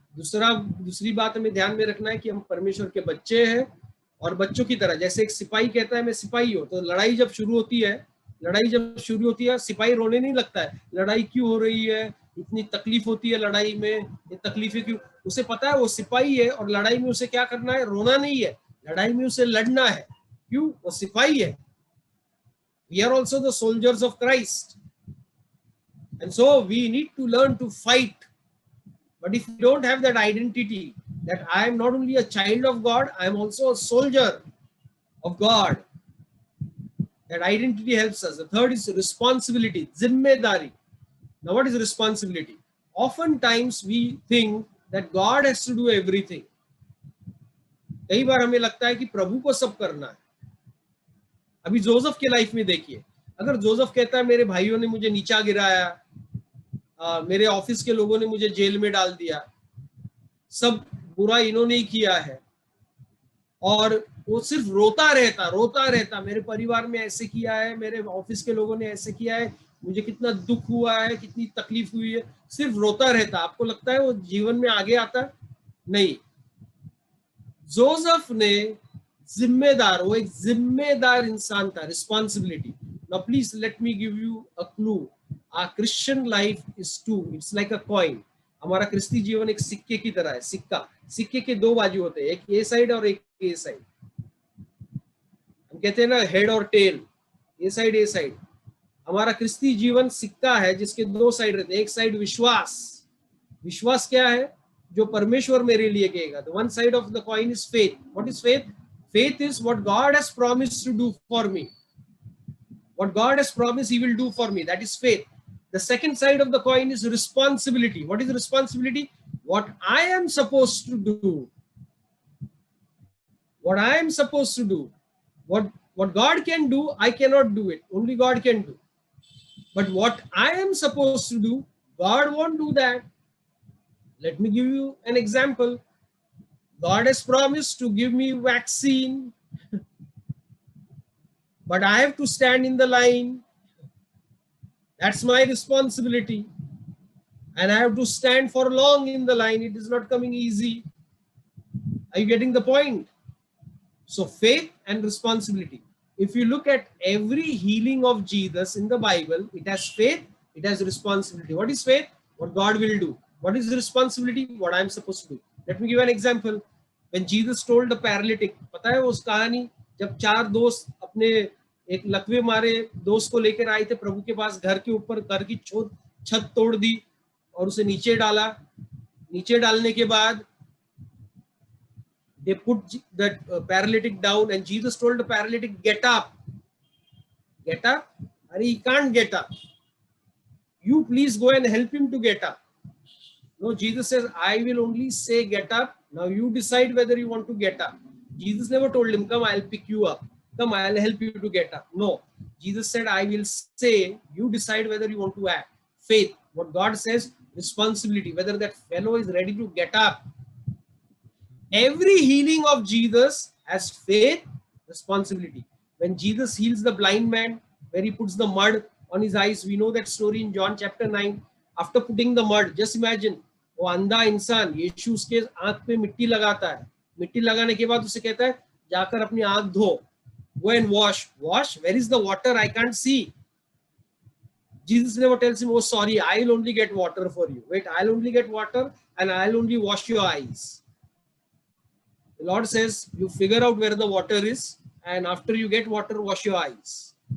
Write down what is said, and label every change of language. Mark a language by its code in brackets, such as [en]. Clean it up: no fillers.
[hi] दूसरी बात हमें ध्यान में रखना है कि हम परमेश्वर के बच्चे हैं, और बच्चों की तरह, जैसे एक सिपाही कहता है मैं सिपाही हूं, तो लड़ाई जब शुरू होती है, सिपाही रोने नहीं लगता है. लड़ाई क्यों हो रही है, इतनी तकलीफ होती है लड़ाई में, ये तकलीफें क्यों? उसे पता है वो सिपाही है, और लड़ाई में उसे क्या करना है? रोना नहीं है. लड़ाई में उसे लड़ना है. क्यों? वो सिपाही है. [en] We are also the soldiers of Christ. And so we need to learn to fight. But if you don't have that identity, that I am not only a child of God, I am also a soldier of God. That identity helps us. The third is responsibility, zimmedari. Now what is responsibility? Oftentimes we think that God has to do everything. [hi] कई बार हमें लगता है कि प्रभु को सब करना है. अभी जोसेफ के लाइफ में देखिए, अगर जोसेफ कहता है मेरे भाइयों ने मुझे नीचा गिराया, मेरे ऑफिस के लोगों ने मुझे जेल में डाल दिया, सब बुरा इन्होंने ही किया है, और वो सिर्फ रोता रहता, मेरे परिवार में ऐसे किया है, मेरे ऑफिस के लोगों ने ऐसे किया है, मुझे कितना दुख हुआ है, कितनी तकलीफ हुई है, सिर्फ रोता रहता. आपको लगता है वो जीवन में आगे आता? नहीं. जोसेफ ने वो एक जिम्मेदार इंसान था. [en] Responsibility. Now please let me give you a clue. Our Christian life is two. It's like a coin. [hi] हमारा क्रिस्ती जीवन एक सिक्के की तरह है. सिक्के के दो बाजू होते हैं, एक ए साइड और एक ए साइड. हम कहते हैं ना हेड और टेल, ए साइड. हमारा क्रिस्ती जीवन सिक्का है जिसके दो साइड रहते हैं. एक साइड विश्वास क्या है? जो परमेश्वर मेरे लिए कहेगा. [en] The one side of the coin is faith. What is faith? Faith is what God has promised to do for me. What God has promised He will do for me. That is faith. The second side of the coin is responsibility. What is responsibility? What I am supposed to do. What I am supposed to do. What God can do, I cannot do it. Only God can do. But what I am supposed to do, God won't do that. Let me give you an example. God has promised to give me vaccine, but I have to stand in the line. That's my responsibility. And I have to stand for long in the line. It is not coming easy. Are you getting the point? So faith and responsibility. If you look at every healing of Jesus in the Bible, it has faith, it has responsibility. What is faith? What God will do. What is the responsibility? What I am supposed to do. Let me give an example. When Jesus told the paralytic, [hi] पता है उस कहानी, जब चार दोस्त अपने एक लकवे मारे दोस्त को लेकर आए थे प्रभु के पास, घर के ऊपर, घर की छत तोड़ दी और उसे नीचे डाला. नीचे डालने के बाद [en] they put that paralytic down, and Jesus told the paralytic, get up. Get up? He can't get up. You please go and help him to get up. No, Jesus says, I will only say get up. Now you decide whether you want to get up. Jesus never told him, come, I'll pick you up. come, I'll help you to get up. No, Jesus said, I will say, you decide whether you want to act. Faith, what God says, responsibility, whether that fellow is ready to get up. Every healing of Jesus has faith, responsibility. When Jesus heals the blind man, where he puts the mud on his eyes, we know that story in John chapter 9. After putting the mud, just imagine, [hi] वो अंधा इंसान यीशु उसके आंख पे मिट्टी लगाता है, मिट्टी लगाने के बाद उसे कहता है जाकर अपनी आंख धो, [en] go and wash. Where is the water? I can't see. Jesus never tells him, oh sorry, I'll only get water for you. Wait, I'll only get water and I'll only wash your eyes. The Lord says, you figure out where the water is, and after you get water, wash your eyes.